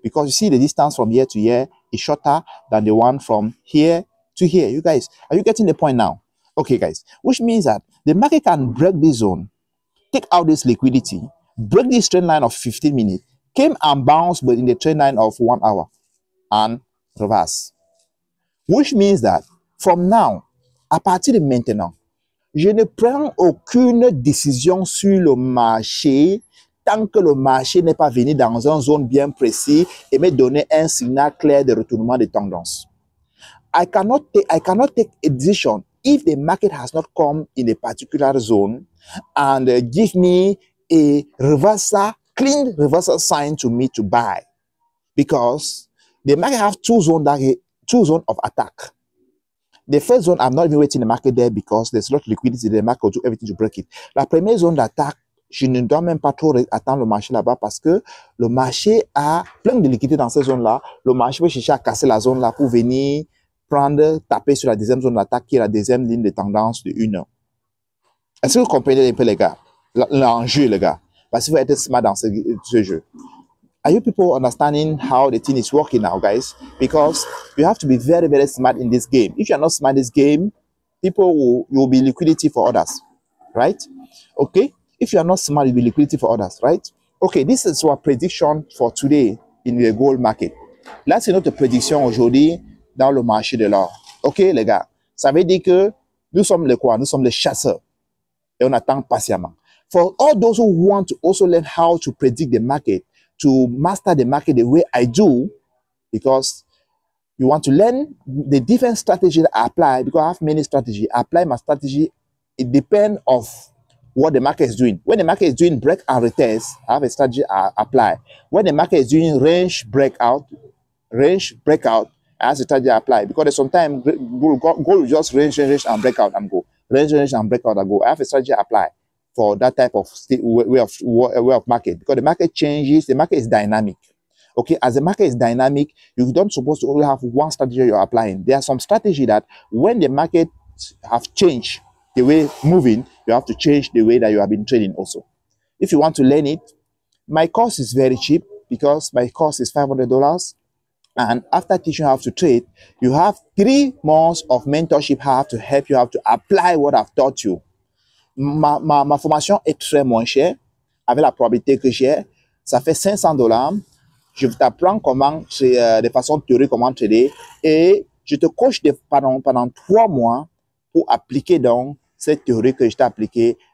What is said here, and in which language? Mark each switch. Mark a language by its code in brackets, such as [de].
[en] Because you see the distance from here to here is shorter than the one from here to here. You guys, are you getting the point now? Okay, guys. Which means that the market can break this zone, take out this liquidity, break this trend line of 15 minutes, came and bounced but in the trend line of 1 hour and reverse. Which means that from now, [fr] à partir de maintenant, je ne prends aucune décision sur le marché tant que le marché n'est pas venu dans une zone bien précise et me donner un signal clair de retournement de tendance. [en] I cannot take a decision if the market has not come in a particular zone and give me a clean reversal sign to me to buy, because the market have two zones of attack. The first zone, I'm not even waiting the market there because there's a lot of liquidity. The market will do everything to break it. [fr] La première zone d'attaque, je ne dois même pas trop attendre le marché là-bas parce que le marché a plein de liquidités dans cette zone-là. Le marché peut chercher à casser la zone là pour venir taper sur la deuxième zone d'attaque qui est la deuxième ligne de tendance de 1 heure. Est-ce que vous comprenez un peu, les gars? L'enjeu, les gars. Parce qu'il faut être smart dans ce jeu. [en] Are you people understanding how the thing is working now, guys? Because you have to be very, very smart in this game. If you're not smart in this game, you will be liquidity for others, right? Okay? If you're not smart, you'll be liquidity for others, right? Okay, this is our prediction for today in the gold market. [fr] Là, c'est notre prédiction aujourd'hui dans le marché de l'or. Ok, les gars? Ça veut dire que nous sommes les quoi? Nous sommes les chasseurs. Et on attend patiemment. [en] For all those who want to also learn how to predict the market, to master the market the way I do, because you want to learn the different strategies that I apply, because I have many strategies. I apply my strategy. It depends of what the market is doing. When the market is doing break and retest, I have a strategy I apply. When the market is doing range breakout, I have a strategy I apply. Because sometimes gold will just range and breakout and go. Range and breakout and go. I have a strategy I apply for that type of way of market, because the market changes, the market is dynamic. Okay, as the market is dynamic, you don't supposed to only have one strategy you're applying. There are some strategy that when the market have changed the way moving, you have to change the way that you have been trading also. If you want to learn it, my course is very cheap because my course is $500. And after teaching you how to trade, you have 3 months of mentorship how to help you how to apply what I've taught you. [fr] Ma formation est très moins chère avec la probabilité que j'ai. Ça fait $500. Je t'apprends comment, de façon théorique, comment trader, et je te coach pendant 3 mois pour appliquer donc cette théorie que je t'ai appliquée